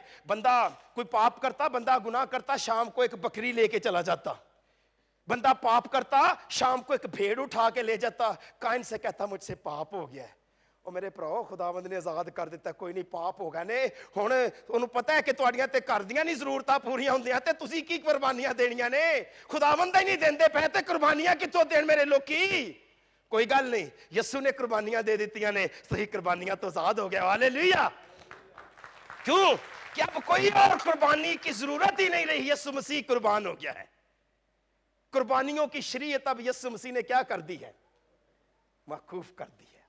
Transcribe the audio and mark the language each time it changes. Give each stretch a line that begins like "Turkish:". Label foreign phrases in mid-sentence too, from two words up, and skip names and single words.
Urdu: بندہ کوئی پاپ کرتا, بندہ گناہ کرتا, شام کو ایک بکری لے کے چلا جاتا. بندہ پاپ کرتا, شام کو ایک بھیڑ اٹھا کے لے جاتا. کائن سے کہتا مجھ سے پاپ ہو گیا ہے.
Punjabi: اور میرے پراؤ خداوند نے آزاد کر دیتا, کوئی نہیں پاپ ہو گیا نے, ہن انہوں پتہ ہے کہ تواڈیاں تے کر دیاں نہیں ضرورتاں پوریاں ہوندیاں تے تسی کی قربانیاں دینیاں نے, خداوند ہی نہیں دیندے پے تے قربانیاں کتھوں دین میرے لوکی. کوئی گل نہیں, یسوع نے قربانیاں دے دیتیاں نے, صحیح قربانیاں تو آزاد ہو گیا. ہاللیلویہ.
Urdu: کیوں کہ اب کوئی اور قربانی کی ضرورت ہی نہیں رہی, یسوع مسیح قربان ہو گیا ہے. قربانیوں کی شریعت اب یسوع مسیح نے کیا کر دی ہے, موقوف کر دی ہے.